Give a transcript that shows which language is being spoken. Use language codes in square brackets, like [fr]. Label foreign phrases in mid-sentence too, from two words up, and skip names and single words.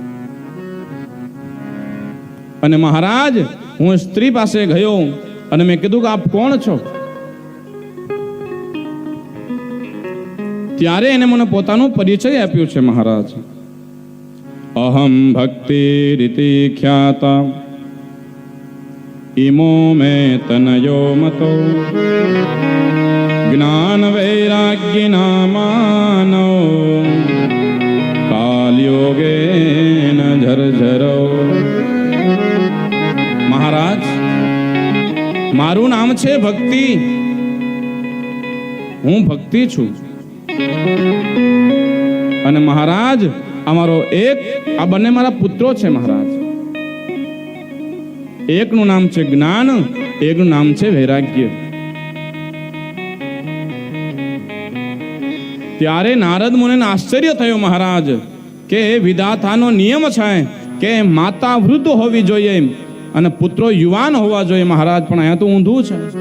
[gu] અને મહારાજ હું સ્ત્રી પાસે ગયો અને મેં કીધું કે આપ કોણ છો? ત્યારે એને મને પોતાનો પરિચય આપ્યો છે મહારાજ। [sa] अहम भक्ति रीति ख्याता इमो में तनयो मतो ज्ञान वैराग्य नामानो कालयोगे न झरझरो। [gu] મહારાજ મારૂ નામ છે ભક્તિ, હું ભક્તિ છું। અને મહારાજ અમારો એક આ બંને મારા પુત્રો છે મહારાજ। એકનું નામ છે જ્ઞાન, એકનું નામ છે વૈરાગ્ય। ત્યારે નારદ મુનિને આશ્ચર્ય થયો મહારાજ કે વિધાતાનો નિયમ છે કે માતા વૃદ્ધ હોવી જોઈએ અને પુત્રો યુવાન હોવા જોઈએ મહારાજ, પણ અહીંયા તો ઊંધું છે।